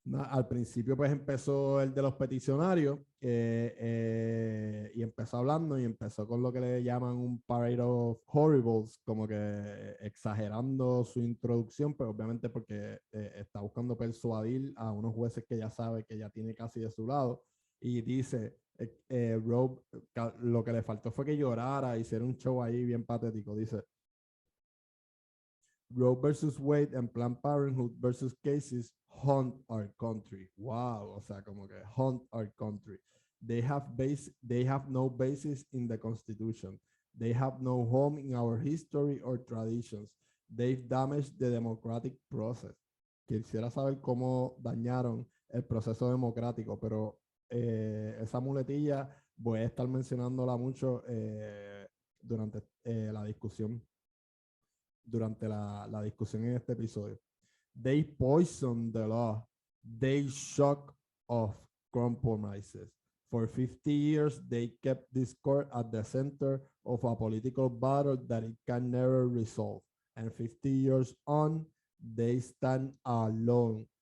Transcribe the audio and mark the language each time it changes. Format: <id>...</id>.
<es>Al principio pues empezó el de los peticionarios y empezó hablando y empezó con lo que le llaman un</es> <en>parade of horribles,</en> <es>como que exagerando su introducción, pero obviamente porque está buscando persuadir a unos jueces que ya sabe que ya tiene casi de su lado, y dice, Roe, lo que le faltó fue que llorara, hiciera un show ahí bien patético, dice,</es> <en>Roe versus Wade and Planned Parenthood versus cases haunt our country.</en> <es>Wow, o sea, como que</es> <en>haunt our country. They have no basis in the Constitution. They have no home in our history or traditions. They've damaged the democratic process.</en> <es>Quisiera saber cómo dañaron el proceso democrático, pero esa muletilla voy a estar mencionándola mucho durante la discusión la discusión en este episodio.</es> <en>They poison the law. They shock off compromises. For 50 years, they kept this court at the center of a political battle that it can never resolve. And 50 years on, they stand alone.</en>